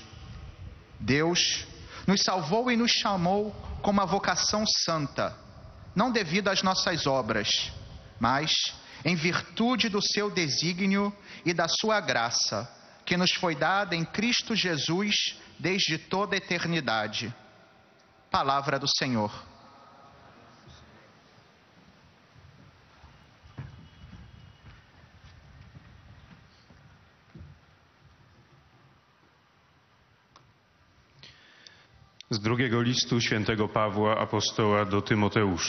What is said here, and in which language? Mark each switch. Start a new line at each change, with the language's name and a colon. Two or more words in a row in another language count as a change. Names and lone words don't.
Portuguese: Deus nos salvou e nos chamou com uma vocação santa, não devido às nossas obras, mas em virtude do seu desígnio e da sua graça, que nos foi dada em Cristo Jesus desde toda a eternidade. Palavra do Senhor.
Polish: Z drugiego listu świętego Pawła apostoła do Tymoteusza.